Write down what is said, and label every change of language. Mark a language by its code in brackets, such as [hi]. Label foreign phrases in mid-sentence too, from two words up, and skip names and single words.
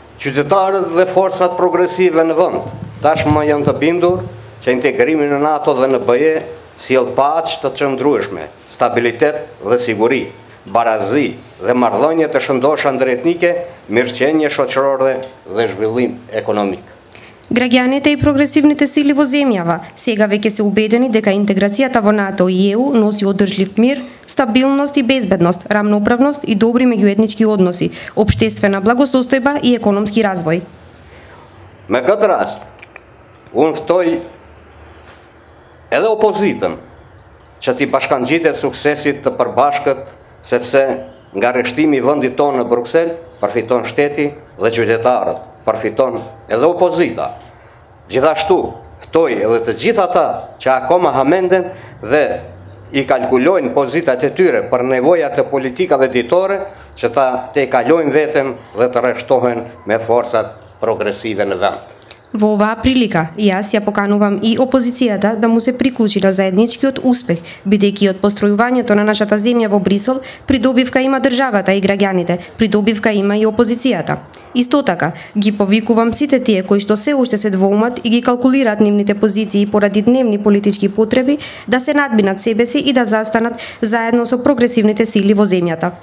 [sq] Qytetarët dhe forcat progresive në vend tashmë janë të bindur që integrimi në NATO dhe në BE sjell paqë të qëndrueshme, stabilitet dhe siguri, barazi dhe marrëdhënie të shëndosha ndëretnike, mirëqenie shoqërore dhe zhvillim ekonomik. [mk] Граѓаните и прогресивните сили во земјава сега веќе се убедени дека интеграцијата во НАТО и ЕУ носи одржлив мир, стабилност и безбедност, рамноправност и добри меѓуетнички односи, општествена благосостојба и економски развој. [sq] Me këtë rast, unë ftoj edhe opozitën që t'i bashkangjitet suksesit të përbashkët, sepse nga rreshtimi i vendit tonë në Bruksel përfiton shteti dhe qytetarët, përfiton edhe opozita. Gjithashtu, ftoj edhe të gjithë ata që akoma hamenden dhe i kalkulojnë pozitat e tyre për nevojat e politikave ditore që ta te kalojnë veten dhe të rreshtohen me forcat progresive në vend. [mk] Во оваа прилика, јас ја поканувам и опозицијата да му се приклучи на заедничкиот успех, бидејќи од постројувањето на нашата земја во Брисел, придобивка има државата и граѓаните, придобивка има и опозицијата. Исто така, ги повикувам сите тие кои што се уште се двоумат и ги калкулираат нивните позиции поради дневни политички потреби, да се надминат себе си и да застанат заедно со прогресивните сили во земјата.